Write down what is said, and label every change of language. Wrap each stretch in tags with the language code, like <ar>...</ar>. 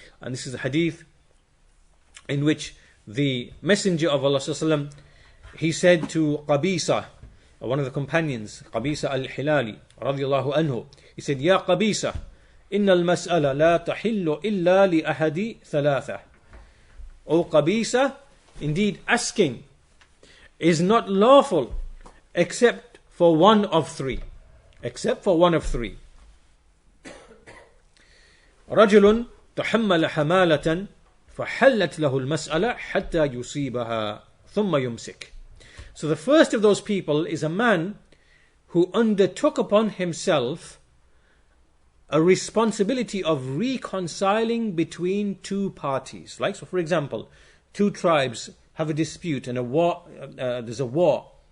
<en>And this is a hadith in which the Messenger of Allah ﷺ, he said to Qabisa, one of the companions, Qabisa al-Hilali, radiyallahu anhu, he said,</en> <ar>Ya Qabisa, inna al-mas'ala la tahillu illa li ahadi thalatha.</ar> <en>O Qabisa, indeed asking is not lawful except for one of three. Except for one of three.</en> <ar>رجل تحمل حمالة فحلت له المسألة حتى يصيبها ثم يمسك.</ar> <en>So the first of those people is a man who undertook upon himself a responsibility of reconciling between two parties. Like, so for example, two tribes have a dispute and there's a war.</en>